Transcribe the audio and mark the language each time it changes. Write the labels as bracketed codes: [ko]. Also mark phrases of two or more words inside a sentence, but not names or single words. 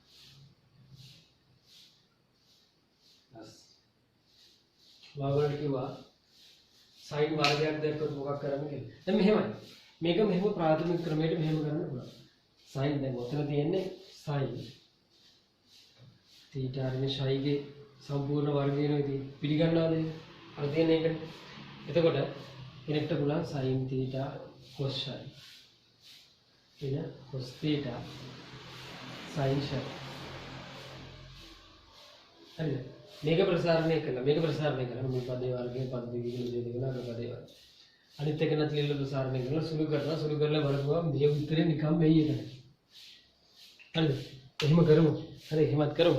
[si] වාගලට කිව්වා sin වර්ගයක් දැක්කොත් මොකක් කරන්න කියලා. දැන් මෙහෙමයි. මේක මෙහෙම ප්‍රාථමික ක්‍රමයට මෙහෙම කරන්න පුළුවන්. sin දැන් ඔතන තියෙන්නේ sin θ ඍණ ශයිගේ සම්පූර්ණ වර්ගය නේ පිළිගන්නවද? අර තියෙන එකට. එතකොට කෙනෙක්ට පුළුවන් sin θ cos psi. එන cos θ sin psi. හරිද? මේක ප්‍රසාරණය කළා මේ පදේ වර්ගයේ පද දෙකකින් දෙකන අග පදේ වර්ගය. අනිත් එක නැත් ලියලා ප්‍රසාරණය කරලා සුළු කරලා බලපුවම මේ උත්තරේ නිකම් වෙයි එතන. හරිද? එහෙම කරමු. හරි එහෙමත් කරමු.